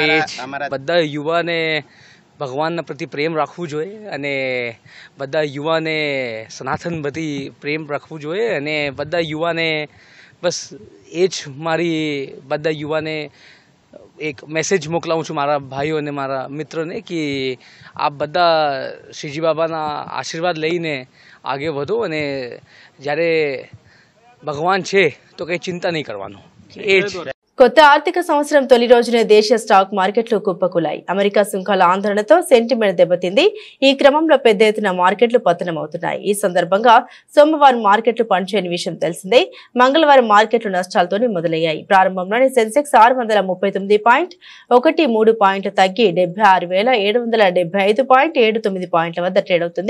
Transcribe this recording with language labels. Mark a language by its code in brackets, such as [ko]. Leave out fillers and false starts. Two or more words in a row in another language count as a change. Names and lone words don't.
[gu] એ જ બધા યુવાને ભગવાનના પ્રતિ પ્રેમ રાખવું જોઈએ અને બધા યુવાને સનાતન પ્રતિ પ્રેમ રાખવું જોઈએ અને બધા યુવાને બસ એ જ મારી બધા યુવાને એક મેસેજ મોકલાવું છું મારા ભાઈઓ અને મારા મિત્રોને કે આપ બધા શ્રીજી બાબાના આશીર્વાદ લઈને આગળ વધો અને જ્યારે ભગવાન છે તો કંઈ ચિંતા નહીં કરવાનું. એ જ [te] కొత్త ఆర్థిక సంవత్సరం తొలి రోజునే దేశీయ స్టాక్ మార్కెట్లు కుప్పకూలాయి. అమెరికా సుంకాల ఆందోళనతో సెంటిమెంట్ దెబ్బతింది. ఈ క్రమంలో పెద్ద ఎత్తున మార్కెట్లు పతనమవుతున్నాయి. ఈ సందర్భంగా సోమవారం మార్కెట్లు పనిచేయని విషయం తెలిసిందే. మంగళవారం మార్కెట్లు నష్టాలతోనే మొదలయ్యాయి. ప్రారంభంలోనే సెన్సెక్స్ 639.13 పాయింట్లు తగ్గి 76,775.79 పాయింట్ల వద్ద ట్రేడ్ అవుతుంది.